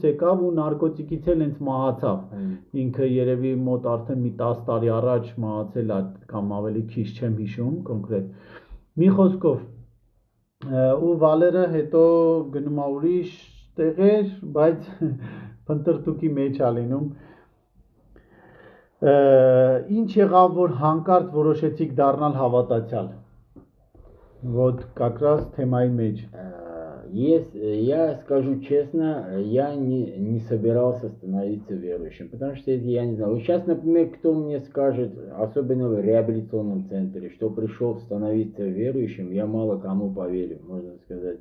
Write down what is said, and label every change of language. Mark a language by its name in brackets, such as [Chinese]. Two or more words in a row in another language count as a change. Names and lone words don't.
[Armenian] եկավ ու նարկոտիկից էլ հենց մահացավ, ինքը երևի մոտ արդեն մի 10 տարի առաջ մահացել է կամ ավելի քիչ չեմ հիշում կոնկրետ, մի խոսքով ու Վալերը հետո գնում է ուրիշ տեղեր, բայց փնտրտուքի մեջ է լինում ինչ եղավ որ հանկարծ որոշեցիք դառնալ հավատացյալ [Russian] вот как раз [Armenian] темայի մեջ [Russian] Я скажу честно, я не собирался становиться верующим, потому что я не знаю. Вот сейчас, например, кто мне скажет, особенно в реабилитационном центре, что пришел становиться верующим, я мало кому поверю, можно сказать.